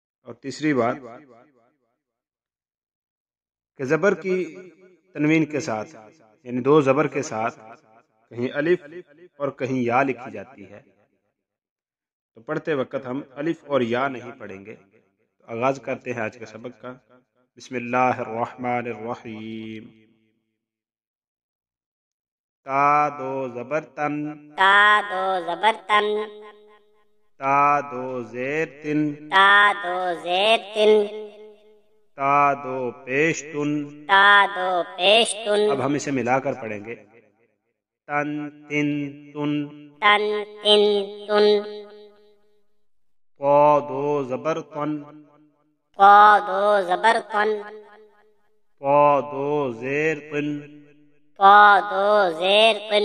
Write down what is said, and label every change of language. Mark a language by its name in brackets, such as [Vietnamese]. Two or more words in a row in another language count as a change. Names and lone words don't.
[Urdu] اور تیسری بات کہ زبر کی تنوین کے ساتھ، یعنی دو زبر کے ساتھ کہیں الف اور کہیں یا لکھی جاتی ہے، تو پڑھتے وقت ہم الف اور یا نہیں پڑھیں گے۔ تو آغاز کرتے ہیں آج کے سبق کا۔ [Arabic] بسم اللہ الرحمن الرحیم۔ [Urdu] تا دو زبر تن، تا دو زبر تن، تا دو زیر تن، تا دو زیر تن، تا دو پیش تن۔ تا دو پیش تن، اب ہم اسے ملا کر پڑھیں گے۔ تن تن تن، تن تن تن، قا دو زبر تن، قا دو زبر تن، قا دو زیر تن، قا دو زیر تن،